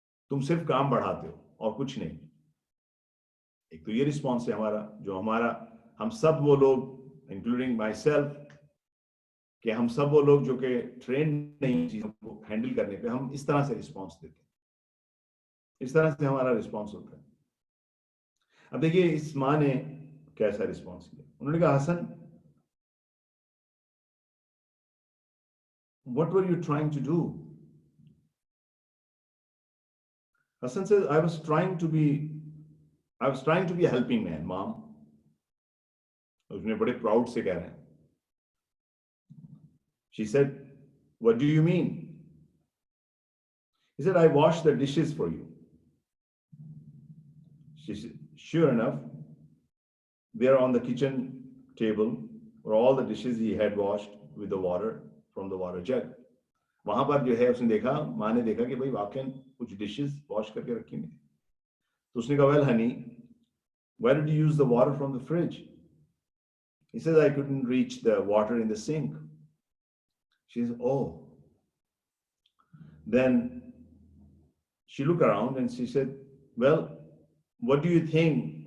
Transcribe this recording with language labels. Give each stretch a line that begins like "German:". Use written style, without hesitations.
Urdu: تم صرف کام بڑھاتے ہو اور کچھ نہیں. ایک تو یہ رسپانس ہے ہمارا, جو ہمارا ہم سب وہ لوگ انکلوڈنگ مائی سیلف, کہ ہم سب وہ لوگ جو کہ ٹرین نہیں چیزوں کو ہینڈل کرنے پہ, ہم اس طرح سے رسپانس دیتے ہیں, اس طرح سے ہمارا رسپانس ہوتا ہے. اب دیکھیے اس ماں نے کیسا رسپانس کیا. انہوں نے کہا حسن
English: what were you trying to do? Hassan says I was trying to be a helping man, mom.
Urdu: اس نے بڑے پراؤڈ سے کہہ رہے ہیں.
English: She said, what do you mean? He said, I washed the dishes for you. She said, sure enough, there on the kitchen table were all the dishes he had washed with the water from the water jug.
Urdu: وہاں پر جو ہے اس نے دیکھا, ماں نے دیکھا کہ بھائی واقعاً کچھ ڈشز واش کر کے رکھی ہوئی. تو اس نے کہا,
English: well honey, why did you use the water from the fridge? He says, I couldn't reach the water in the sink. She says, oh. Then she looked around and she said, well, what do you think?